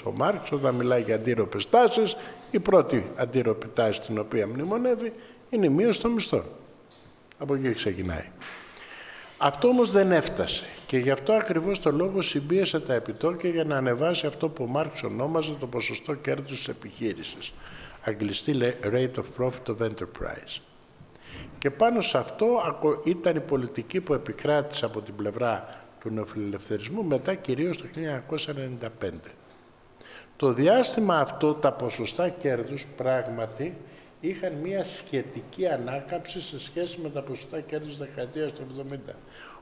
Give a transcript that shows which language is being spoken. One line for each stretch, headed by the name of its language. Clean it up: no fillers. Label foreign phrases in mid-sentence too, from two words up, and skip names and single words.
Greek: Ο Μάρξ, όταν μιλάει για αντίρροπες τάσεις, η πρώτη αντίρροπη τάση την οποία μνημονεύει είναι η μείωση των μισθών. Από εκεί ξεκινάει. Αυτό όμως δεν έφτασε και γι' αυτό ακριβώς το λόγο συμπίεσε τα επιτόκια για να ανεβάσει αυτό που ο Μάρξ ονόμαζε το ποσοστό κέρδους της επιχείρησης. Αγγλιστή λέει
English: rate of profit of enterprise.
Greek: Και πάνω σε αυτό ήταν η πολιτική που επικράτησε από την πλευρά του νεοφιλελευθερισμού μετά κυρίως το 1995. Το διάστημα αυτό τα ποσοστά κέρδους πράγματι είχαν μια σχετική ανάκαμψη σε σχέση με τα ποσοστά κέρδους της δεκαετίας του 70.